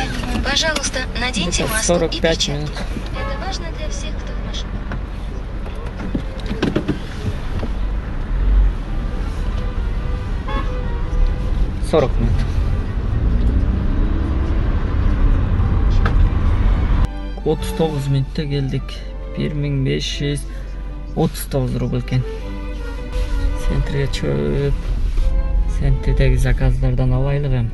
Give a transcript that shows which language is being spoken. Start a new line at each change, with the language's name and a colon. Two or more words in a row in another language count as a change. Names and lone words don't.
Russian: Пожалуйста, наденьте маску и 45 перчатки. минут. Это важно для всех, кто в машине. Сорок минут.
Kyrgyz: Отуз тогуз минутта келдик. 1539 рубль экен. Центрге чөп. Центрдеги заказдардан алайлык эми.